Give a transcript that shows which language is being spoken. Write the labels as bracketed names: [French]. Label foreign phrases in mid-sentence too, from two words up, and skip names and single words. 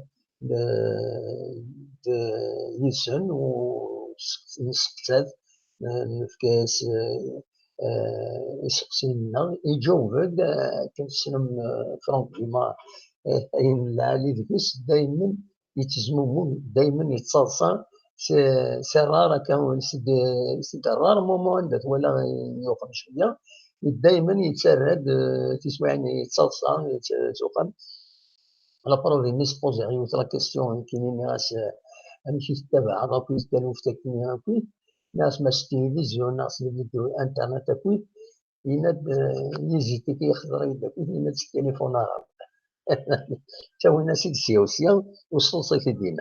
[Kabyle] yid-sen u nesseqsad nefka-as iseqsiyen-nneɣ iǧaweb-d akken tessnem Franck Dumas ayen lɛali deg-s daymen yettezmumug daymen yettaḍsa [French] c'est rare c'est un rare moment [Kabyle] anda twalaɣ yuqam cwiya daymen yettarra-d tiswiɛin yettaḍsa tuqam [French] la preuve [Kabyle] imi sposer yiwet [French] la question [Kabyle] kini nniɣ-as amek i tettabaɛeḍ akkit taluft-akini akkit nniɣ-as ma s tilivizyon neɣ s lvidéo internet akkit yenna-d yiziti yexḍer-iyi-d akkit yenna-d s [French] téléphone arabe [Kabyle] ttawin-as-id sya u sya u sselṣit-id dinna.